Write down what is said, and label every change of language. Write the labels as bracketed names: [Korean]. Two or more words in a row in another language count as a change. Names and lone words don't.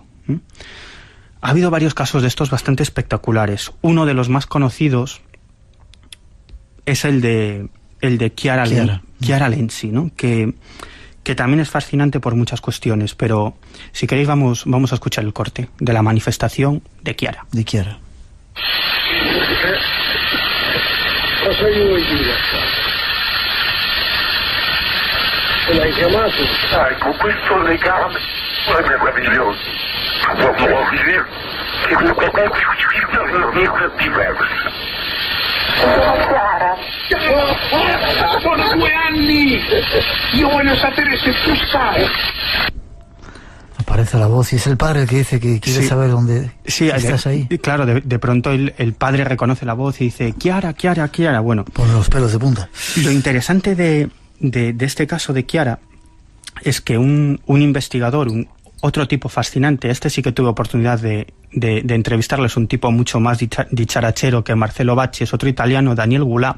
[Spanish] Ha habido varios casos de estos bastante espectaculares. Uno de los más conocidos es el de Chiara Lenzi, ¿no? Que también es fascinante por muchas cuestiones, pero si queréis vamos a escuchar el corte de la manifestación de Chiara. [Italian] Cosa gli vuoi dire? Se l'hai chiamato? Con questo legame è meraviglioso. Chiara. Sono 2 anni. Io voglio sapere se tu stai. [Spanish] Aparece la voz y es el padre el que dice que quiere saber dónde estás ahí. Claro, de pronto el padre reconoce la voz y dice: Chiara, Chiara, Chiara. Bueno, pone los pelos de punta. Lo interesante de este caso de Chiara es que un investigador, otro tipo fascinante, este sí que tuve oportunidad de entrevistarle, es un tipo mucho más dicharachero que Marcelo Bacci, es otro italiano, Daniel Goulart.